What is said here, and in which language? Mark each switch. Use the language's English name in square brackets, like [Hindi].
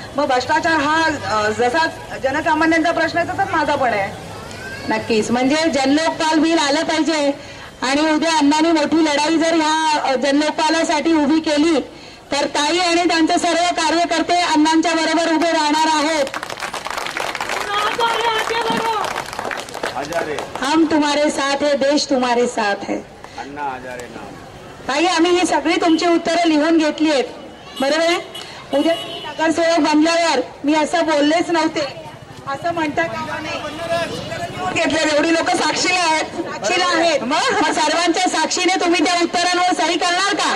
[Marathi] मग भ्रष्टाचार हा जसा जनसामान्यांचा प्रश्न आहे तसाच माझा पण आहे. नक्कीच. म्हणजे जनलोकपाल बिल आलं पाहिजे आणि उद्या अण्णांनी मोठी लढाई जर ह्या जनलोकपालासाठी उभी केली तर ताई आणि त्यांचे सर्व कार्यकर्ते अण्णांच्या बरोबर उभे राहणार आहेत. [Hindi] हम तुम्हारे साथ है, देश तुम्हारे साथ है. [Marathi] ताई आम्ही ही सगळी तुमची उत्तरं लिहून घेतली आहेत, बरोबर आहे. उद्या नगरसेवक बनल्यावर मी असं बोललेच नव्हते असं म्हणता कामा नये. घेतले एवढी लोक साक्षीला आहेत. मग सर्वांच्या साक्षीने तुम्ही त्या उत्तरांवर सही करणार का?